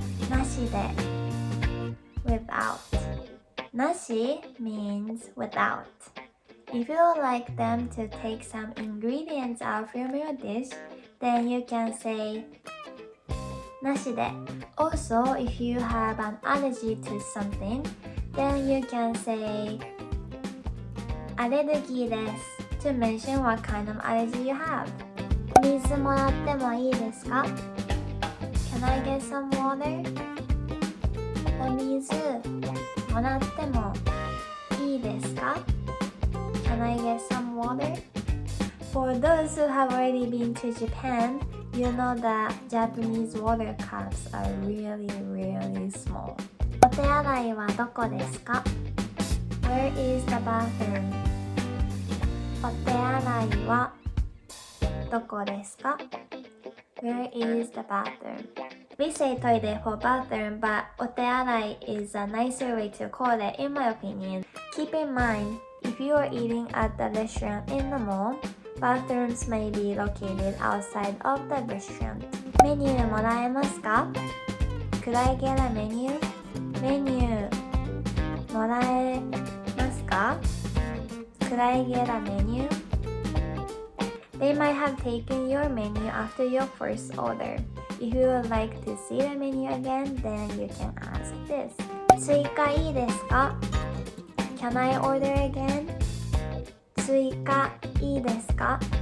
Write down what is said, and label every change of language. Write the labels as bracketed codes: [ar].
[en] なしで without なし means without If you would like them to take some ingredients out from your dish, then you can say なしで Also, if you have an allergy to something, then you can say [ja] アレルギーです [en] to mention what kind of allergy you have [ja] お水もらってもいいですか? [en] Can I get some water? [ja] お水もらってもいいですか? [en] Can I get some water? For those who have already been to Japan, you know that Japanese water cups are really, really small. [ja] お手洗いはどこですか? [en] Where is the bathroom? [ja] お手洗いはどこですか? [en] Where is the bathroom? We say トイレ for bathroom, but お手洗い is a nicer way to call it in my opinion. Keep in mind, if you are eating at the restaurant in the mall, bathrooms may be located outside of the restaurant. [ja] メニューもらえますか? [en] Could I get a menu? [ja] メニューもらえますか? [en] Could I get a menu? They might have taken your menu after your first order. If you would like to see the menu again, then you can ask this. [ja] 追加いいですか? [en] Can I order again? [ja] 追加いいですか?